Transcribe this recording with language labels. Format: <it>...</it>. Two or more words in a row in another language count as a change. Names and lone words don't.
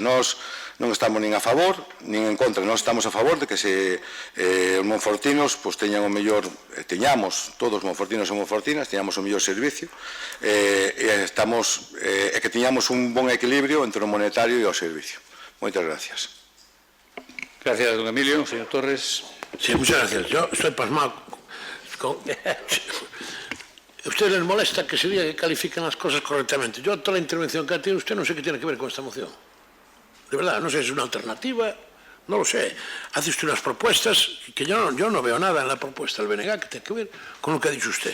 <gl>Nós non estamos nin a favor, nin en contra, nós estamos a favor de que os monfortinos teñan o mellor, teñamos, todos os monfortinos e monfortinas, teñamos o mellor servicio, e que teñamos un bon equilibrio entre o monetario e o servicio. Moitas gracias.</gl> <es>Gracias, don Emilio. Señor Torres. Sí, muchas gracias. Yo estoy pasmado. ¿Usted les molesta que se diga que califiquen las cosas correctamente? Yo, toda la intervención que ha tenido usted, no sé qué tiene que ver con esta moción. De verdad, no sé si es una alternativa, no lo sé. Hace usted unas propuestas que yo no veo nada en la propuesta del BNG que tenga que ver con lo que ha dicho usted.</es>